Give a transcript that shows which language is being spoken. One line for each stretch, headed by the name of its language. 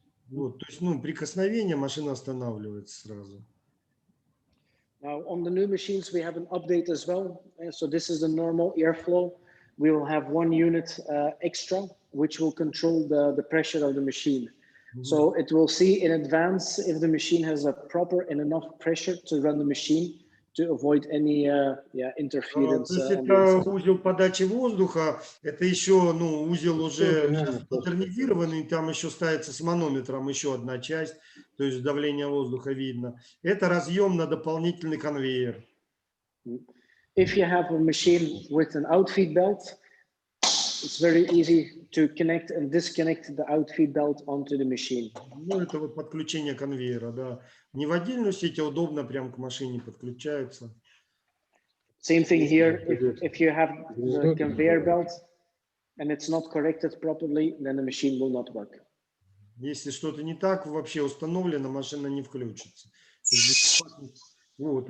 Russian: вот, то есть, ну, прикосновение, машина останавливается сразу.
English: Now on the new machines we have an update as well. So this is the normal airflow. We will have one unit extra, which will control the pressure of the machine. So it will see in advance if the machine has a proper and enough pressure to run the machine to avoid any interference.
Russian: То есть это узел подачи воздуха, это еще, ну, узел уже модернизированный, там еще ставится с манометром еще одна часть, то есть давление воздуха видно. Это разъем на дополнительный конвейер.
English: If you have a machine with an outfeed belt, it's very easy to connect and disconnect the outfeed belt onto the machine.
Russian: Ну, это вот подключение конвейера, да. Не в отдельную сеть, а удобно прям к машине подключаются.
English: Same thing here. If you have the conveyor belt and it's not corrected properly, then the machine will not work.
Russian: Если что-то не так вообще установлено, машина не включится. Вот.